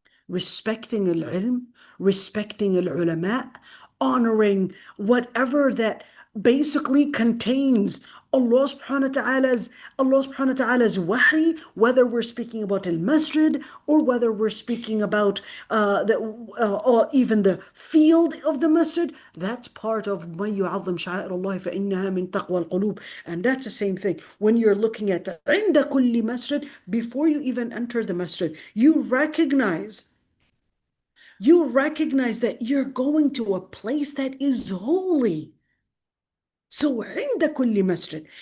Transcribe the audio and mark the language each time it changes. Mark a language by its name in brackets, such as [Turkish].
[English] Respecting al-ilm, respecting al-ulama, honoring whatever that basically contains Allah subhanahu wa ta'ala's wahi, whether we're speaking about al-masjid or whether we're speaking about or even the field of the masjid. That's part of [Arabic] مَن يُعَظِّمْ شَعَائِرَ اللَّهِ فَإِنَّهَا مِن تَقْوَى الْقُلُوبِ. [English] And that's the same thing when you're looking at the [Arabic] عِنْدَ كُلِّ [English] masjid. Before you even enter the masjid, you recognize that you're going to a place that is holy. So [Arabic] عند كل مسجد.